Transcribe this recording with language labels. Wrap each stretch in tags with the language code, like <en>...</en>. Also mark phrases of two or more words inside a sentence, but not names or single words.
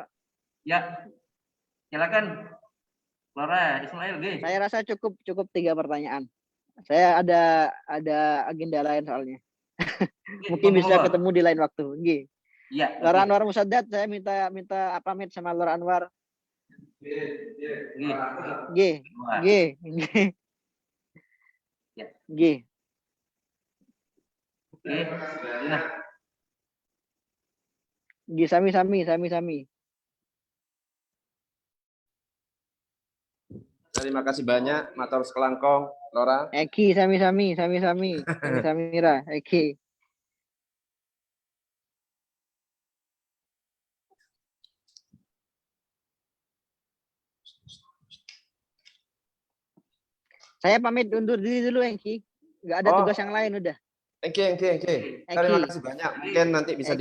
<id>Ya. Silakan. Lora Ismail, G. Saya rasa cukup 3 pertanyaan. Saya ada agenda lain soalnya. Mungkin bisa monggo. ketemu di lain waktu. Nggih. Iya. Lora oke. Anwar Musaddad, saya minta pamit sama Lora Anwar. Nggih. Nggih, Wah, nggih, nggih. Ya. Nggih. oke. Nah,</id> <jv>Nggih, sami-sami.</jv> <id>Terima kasih banyak,</id> <mad>matur sekelangkong, Lora.</mad> <jv>Eki, sami-sami. Sami-sami ra,</jv> <id>Eki. Saya pamit undur diri dulu, Eki. Nggak ada Oh. tugas yang lain udah. Oke. Terima kasih banyak. Mungkin nanti bisa</id>